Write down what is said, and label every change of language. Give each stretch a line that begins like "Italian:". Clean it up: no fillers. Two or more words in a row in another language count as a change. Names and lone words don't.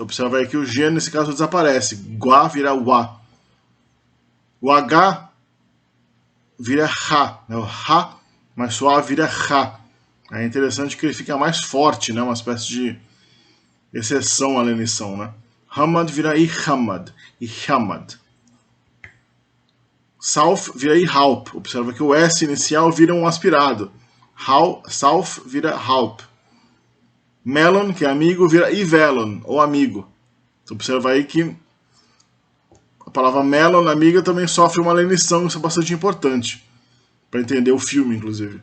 Portuguese: Observa aí que o G, nesse caso, desaparece. Gua vira wa. O H vira ha. O ha mais suave vira ha. É interessante que ele fica mais forte, né? Uma espécie de exceção à lenição, né? Hamad vira ihamad. Ihamad. South vira ihaup. Observa que o S inicial vira um aspirado. South vira haup. Melon, que é amigo, vira ivelon, ou amigo. Então, observa aí que a palavra melon, amiga, também sofre uma lenição, isso é bastante importante, para entender o filme, inclusive.